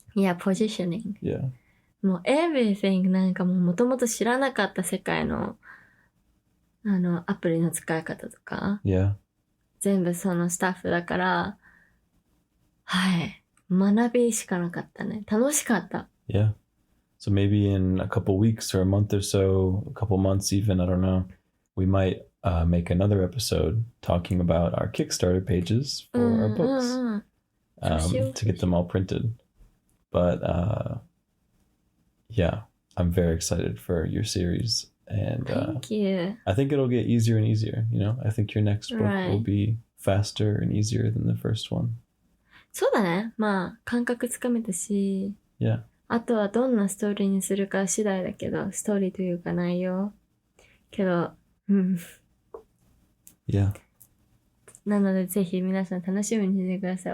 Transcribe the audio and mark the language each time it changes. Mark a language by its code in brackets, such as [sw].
[en] Yeah, positioning. Yeah. [ja] もう [en] everything [ja] なんかもともと知らなかった世界のアプリの使い方とか、 [en] Yeah. [ja] 全部そのスタッフだから、はい、学びしかなかったね。楽しかった。 [en] Yeah. So maybe in a couple weeks or a month or so, a couple months even, I don't know, we might make another episode talking about our Kickstarter pages for our books to get them all printed. But yeah, I'm very excited for your series. And Thank you. I think it'll get easier and easier. I think your next book will be faster and easier than the first one. [ja] そうだね。まあ、感覚つかめたし。 [en] Yeah. [ja] あとはどんなストーリーにするか次第だけど、ストーリーというか内容。けど、 [en] Yeah. [ja] なのでぜひ皆さん楽しみにしてください。